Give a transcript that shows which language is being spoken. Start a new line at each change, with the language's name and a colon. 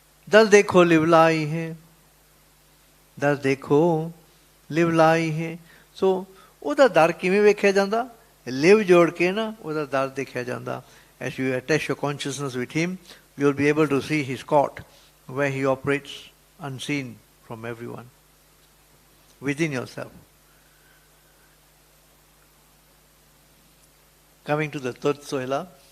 Punjabi: दस देखो लिवलाई है, दस देखो लिवलाई है. सो ਉਹਦਾ ਦਰ ਕਿਵੇਂ ਵੇਖਿਆ ਜਾਂਦਾ? ਲਿਵ ਜੋੜ ਕੇ ਨਾ ਉਹਦਾ ਦਰ ਦੇਖਿਆ ਜਾਂਦਾ.
English: As you attach your consciousness with him, you will be able to see his court, where he operates unseen from everyone, within yourself. Coming to the third Sohila.